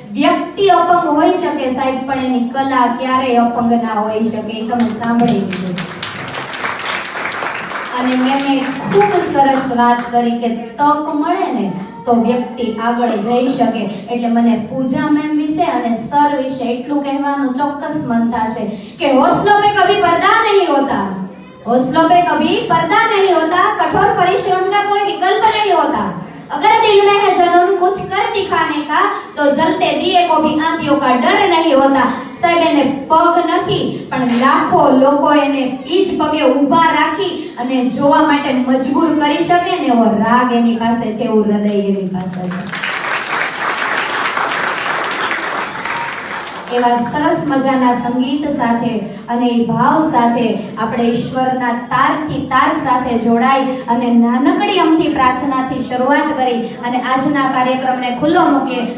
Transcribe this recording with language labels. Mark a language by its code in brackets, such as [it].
[gu] વ્યક્તિ અપંગ હોઈ શકે સાહેબ, પણ એની કલા ક્યારેય અપંગ ના હોઈ શકે. એ તમે સાંભળી લીધું. અને મેં ખૂબ સરસ વાત કરી કે તક મળે ને તો વ્યક્તિ આગળ જઈ શકે. એટલે મને પૂજા મેમ વિશે અને સર વિશે એટલું કહેવાનું ચોક્કસ મન થશે કે હોસલો [hi] पे कभी पर्दा नहीं होता, हौसलों पे कभी पर्दा नहीं होता, कठोर परिश्रम का कोई विकल्प नहीं होता. अगर दिल में है जुनून कुछ कर दिखाने का तो जलते दिए को भी आंधियों का डर नहीं होता. [gu] સાહેબ એને પગ નથી પણ લાખો લોકો એને ઈ જ પગે ઊભા રાખી અને જોવા માટે મજબૂર કરી શકે ને એવો રાગ એની પાસે છે, એવું હૃદય એની પાસે છે. એવા સરસ મજાના સંગીત સાથે અને એ ભાવ સાથે આપણે ઈશ્વરના તારથી તાર સાથે જોડાઈ અને નાનકડી અમથી પ્રાર્થનાથી શરૂઆત કરી અને આજના કાર્યક્રમને ખુલ્લો મૂકીએ.